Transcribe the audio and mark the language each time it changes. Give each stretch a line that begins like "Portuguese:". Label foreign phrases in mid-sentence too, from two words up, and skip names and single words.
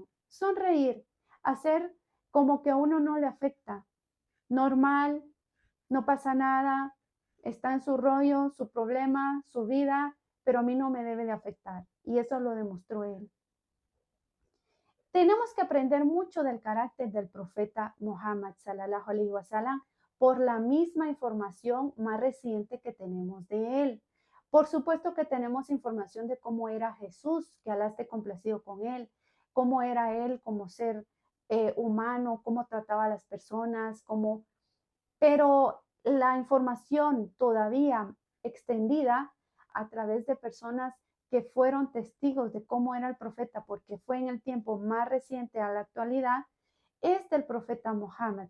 Spanish: Sonreír, hacer como que a uno no le afecta. Normal, no pasa nada, está en su rollo, su problema, su vida, pero a mí no me debe de afectar. Y eso lo demostró él. Tenemos que aprender mucho del carácter del profeta Muhammad
Arabic: صلى الله عليه وسلم
Spanish: por la misma información más reciente que tenemos de él. Por supuesto que tenemos información de cómo era Jesús, que Alá esté complacido con él, cómo era él como ser humano, cómo trataba a las personas, pero la información todavía extendida a través de personas que fueron testigos de cómo era el profeta, porque fue en el tiempo más reciente a la actualidad, es del profeta Mohammed.